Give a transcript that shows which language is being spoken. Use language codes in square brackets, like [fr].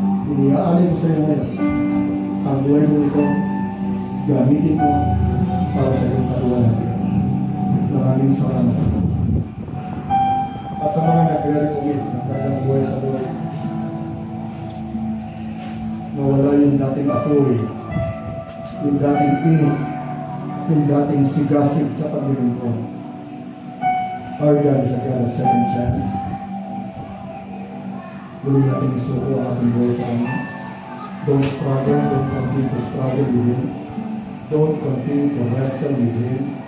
[tl] Iniaalin ko sa iyo ngayon ang buhay mo ito, gamitin mo para sa iyong kaluwalhatian. Maraming salamat. At sa mga nagre-recommit ng kanilang buhay sa Lord, mawala yung dating apoy, yung dating init, yung dating sigasig sa paglilingkod. [en] Our God is a God of second chance. [tl] Muli natin isuko ang ating buhay sa Kanya. [en] Don't struggle, don't continue to struggle with Him. Don't continue to wrestle with Him.